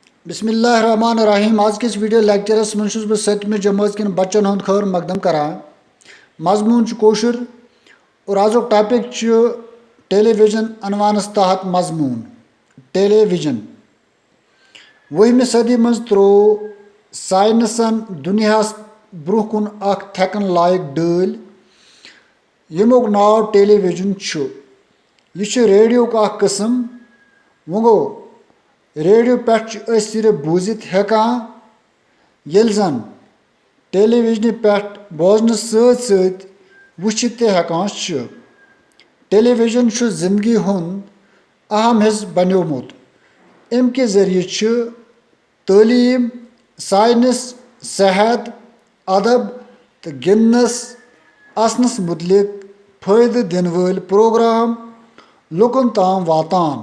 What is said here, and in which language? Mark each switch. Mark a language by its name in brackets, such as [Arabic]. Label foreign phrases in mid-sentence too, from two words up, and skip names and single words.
[Kashmiri] बिस्मिल्लाहिर्रहमानिर्रहीम। आज के इस वीडियो लेक्चरस में बह 7वीं जमात के बच्चन हूँ खैर मकदम करान। मजमून कोशुर और आजुक टॉपिक टेलीविजन अनवानस तहत मजमून टेलीविजन। 20वीं सदी मज त्रो साइंसन दुनियास ब्रोह कुन अख थेकन लायक डल यमुक नाव टेलीविजन छु। [Hindi] यह रेडियो का किस्म [Kashmiri] वो गो रेडियो पे सिर्फ बूजित हेकान येल जन टेलीविजन पे बोजन सत वुचित ते हेकान छु। टेलीविजन छु जिंदगी हुंद अहम हिस्स बन्योमुत। अमि जरिए छु तालीम, साइंस, सेहत, अदब तो गिंदनस असनस मुतलिक फायदे दिन वल प्रोग्राम लुकन ताम वातान।